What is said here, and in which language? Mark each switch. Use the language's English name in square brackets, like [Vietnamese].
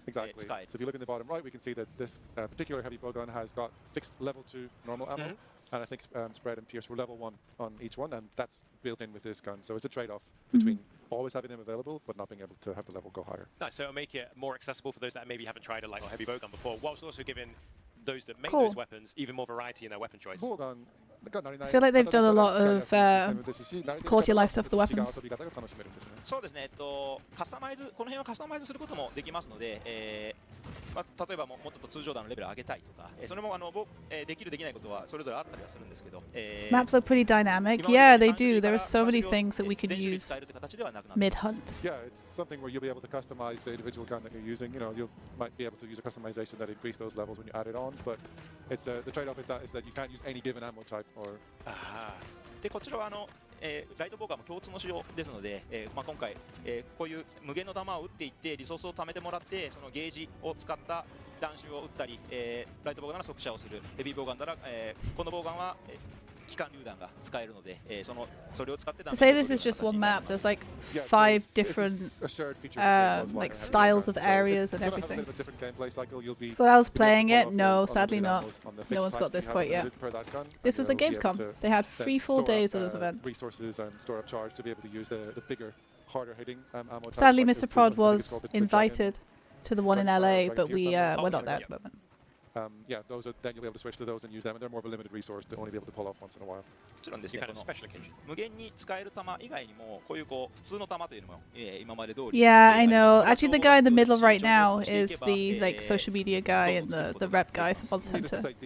[English] Exactly. [Japanese] 使える。 [English] So if you look in the bottom right, we can see that this particular heavy bowgun has got fixed level 2 normal ammo, and I think spread and pierce were level 1 on each one, and that's built in with this gun. So it's a trade-off between always having them available, but not being able to have the level go higher. Nice. So it'll make it more accessible for those that maybe haven't tried a light or heavy bowgun before, whilst also giving those that make Cool. those weapons even more variety in their weapon choice. Bowgun, I feel like they've done a lot of quality of life stuff with the weapons. [Japanese] そうですね。カスタマイズ、この辺はカスタマイズすることもできますので、例えばもっと通常弾のレベルを上げたいとか、それもできるできないことはそれぞれあったりはするんですけど。 [English] Maps look pretty dynamic. Yeah, they do. There are so many things that we could use mid-hunt. Yeah, it's something where you'll be able to customize the individual gun that you're using. You know, you might be able to use a customization that increase those levels when you add it on, but it's the trade-off is that you can't use any given ammo type or. でこちらはライトボーガンも共通の仕様ですので、今回、こういう無限の弾を撃っていってリソースを貯めてもらってそのゲージを使った弾種を撃ったり、ライトボーガンの速射をするヘビーボーガンなら、このボーガンは、機関榴弾が使えるので、それを使って弾 To say this is just one map, there's like 5 different like styles of areas and everything. So I was playing it. No, sadly not. No one's got this quite yet. This was at Gamescom. They had 3 full days of events. Resources and store up charge to be able to use the bigger, harder hitting ammo. Sadly, Mr. Prod was invited to the one in LA, but we're not there at the moment. Yeah, those are, then you'll be able to switch to those and use them, and they're more of a limited resource to only be able to pull off once in a while. [Japanese] もちろんですね、無限に使える弾以外にもこういう普通の弾というのも今まで通り。 [English] Yeah, I know. Actually, the guy in the middle right now is the like social media guy and the rep guy for Monster Hunter.